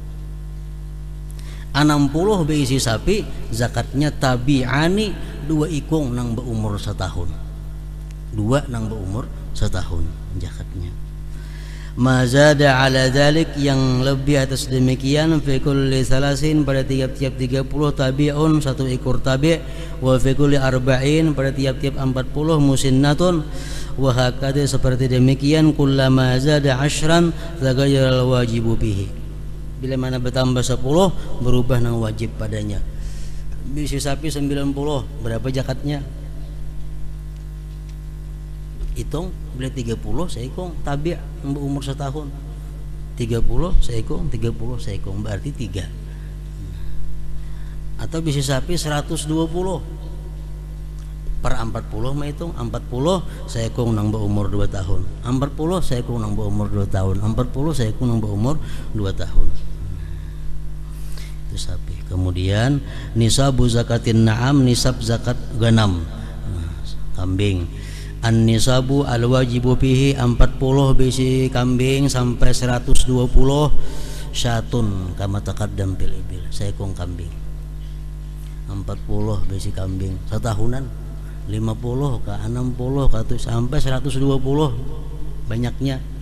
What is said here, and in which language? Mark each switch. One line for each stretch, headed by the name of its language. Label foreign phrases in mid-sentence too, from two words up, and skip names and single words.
Banjar: 60 bisi sapi, zakatnya tabi'ani, 2 ekor nang berumur 1 tahun, 2 nang berumur 1 tahun zakatnya.
Arabic: ما زاد على ذلك,
Banjar: yang lebih atas demikian,
Arabic: في كل ثلاثين,
Banjar: pada tiap-tiap 30 tabi'un, 1 ekor tabi',
Arabic: وفي كل أربعين,
Banjar: pada tiap-tiap 40 musinnatun,
Arabic: وهكذا,
Banjar: seperti demikian,
Arabic: كلما زاد 10 تغير الواجب به,
Banjar: bila mana bertambah 10 berubah nang wajib padanya. Bisi sapi 90, berapa zakatnya? Hitung, bila 30 seekor tabi' berumur 1 tahun, 30 seekor, 30 seekor, berarti 3. Atau bisi sapi 120 per 40 mah hitung, 40 seekor nang berumur 2 tahun, 40 seekor nang berumur 2 tahun, 40 seekor nang berumur 2 tahun. Itu sapi. Kemudian
Arabic: نصاب زكاة النعم,
Banjar: nisab zakat ganam, kambing.
Arabic: النصاب الواجب فيه 40
Banjar: bisi kambing sampai
Arabic: 120 شاة كما تقدم بالإبل,
Banjar: seekor kambing. 40 bisi kambing setahunan, 50 ke 60 ke sampai 120 banyaknya.